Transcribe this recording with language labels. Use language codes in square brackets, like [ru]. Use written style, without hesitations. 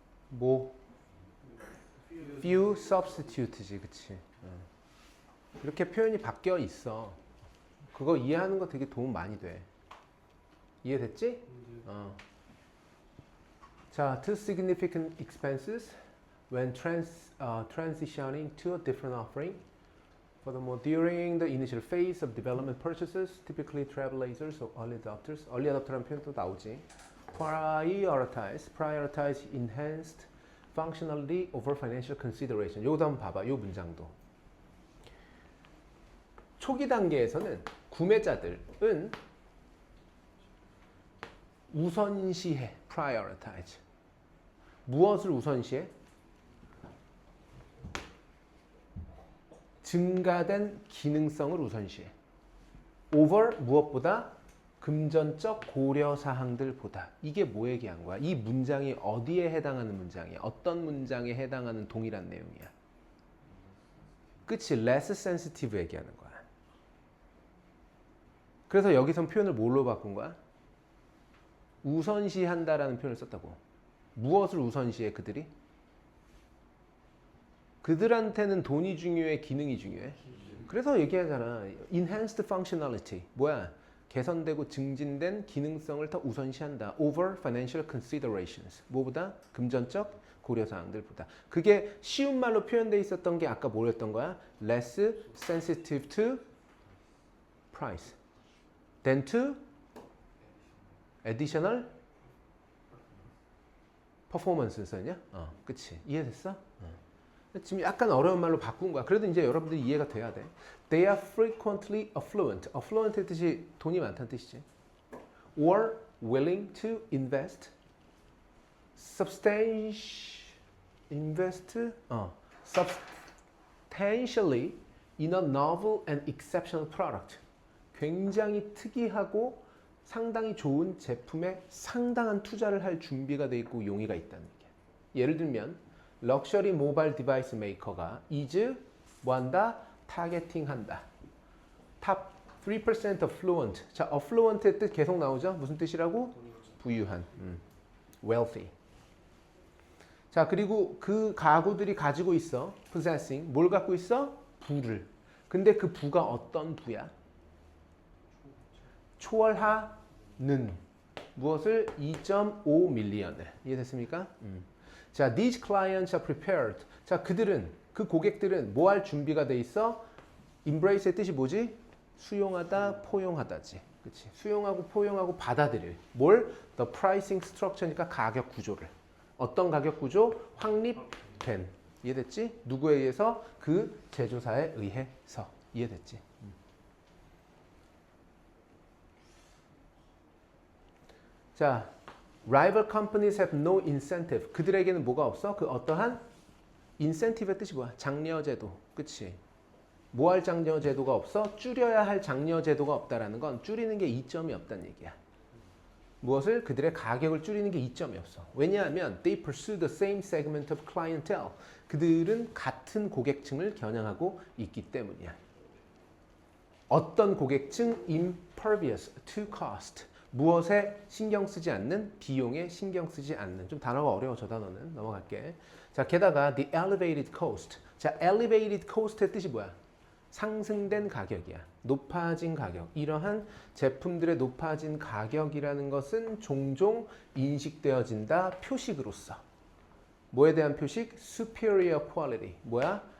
[ko] 뭐? [en] few substitute [ko] 지, 그치? 이렇게 표현이 바뀌어 있어. 그거 이해하는 거 되게 도움 많이 돼. 이해됐지? [en] 자, to significant expenses when transitioning to a different offering. Furthermore, during the initial phase of development purchases, typically trailblazers or early adopters, early adopter [ko] 라는 표현도 나오지. [en] prioritize enhanced functionality over financial consideration. [ko] 요것도 한번 봐봐. 요 문장도. 초기 단계에서는 구매자들은 우선시해. prioritize. 무엇을 우선시해? 증가된 기능성을 우선시해. over 무엇보다? 금전적 고려사항들보다. 이게 뭐 얘기한 거야? 이 문장이 어디에 해당하는 문장이야? 어떤 문장에 해당하는 동일한 내용이야? 그치? [en] less sensitive [ko] 얘기하는 거야. 그래서 여기선 표현을 뭘로 바꾼 거야? 우선시한다라는 표현을 썼다고. 무엇을 우선시해 그들이? 그들한테는 돈이 중요해? 기능이 중요해? 그래서 얘기하잖아. [en] enhanced functionality. [ko] 뭐야? 개선되고 증진된 기능성을 더 우선시한다. [en] over financial considerations. [ko] 뭐보다? 금전적 고려사항들보다. 그게 쉬운 말로 표현되어 있었던 게 아까 뭐였던 거야? [en] less sensitive to price than to additional performance였냐? [ko] 그치. 이해됐어? 지금 약간 어려운 말로 바꾼 거야. 그래도 이제 여러분들이 이해가 돼야 돼. [en] They are frequently affluent. [ko] affluent의 뜻이 돈이 많다는 뜻이지. [en] Or willing to invest substantially in a novel and exceptional product. [ko] 굉장히 특이하고 상당히 좋은 제품에 상당한 투자를 할 준비가 돼 있고 용의가 있다는 얘기야. 예를 들면 럭셔리 모바일 디바이스 메이커가 is 뭐한다? 타겟팅한다. [en] top 3% affluent. [ko] 자, affluent의 뜻 계속 나오죠? 무슨 뜻이라고? 돈이 그죠. 부유한. wealthy. 자, 그리고 그 가구들이 가지고 있어. possessing. 뭘 갖고 있어? 부를. 근데 그 부가 어떤 부야? 초월하는 무엇을? 2.5 밀리언을. 이해됐습니까? [en] 자, these clients are prepared. [ko] 자, 그 고객들은 뭐 할 준비가 돼 있어? embrace의 뜻이 뭐지? 수용하다, 포용하다지. 그치? 수용하고 포용하고 받아들일. 뭘? [en] The pricing structure [ko] 니까 가격 구조를. 어떤 가격 구조? 확립된. 이해됐지? 누구에 의해서? 그 제조사에 의해서. 이해됐지? [en] 자, rival companies have no incentive. [ko] 그들에게는 뭐가 없어? 그 어떠한 incentive의 뜻이 뭐야? 장려제도. 그치? 뭐 할 장려제도가 없어? 줄여야 할 장려제도가 없다라는 건 줄이는 게 이점이 없다는 얘기야. 무엇을? 그들의 가격을 줄이는 게 이점이 없어. [en] 왜냐하면 they pursue the same segment of clientele. [ko] 그들은 같은 고객층을 겨냥하고 있기 때문이야. 어떤 고객층? [en] impervious to cost. [ko] 무엇에 신경 쓰지 않는? 비용에 신경 쓰지 않는. 좀 단어가 어려워 저 단어는. 넘어갈게. 자, 게다가 [en] the elevated cost. [ko] 자, [en] elevated cost [ko] 의 뜻이 뭐야? 상승된 가격이야. 높아진 가격. 이러한 제품들의 높아진 가격이라는 것은 종종 인식되어진다. 표식으로서. 뭐에 대한 표식? [en] superior quality. [ko] 뭐야?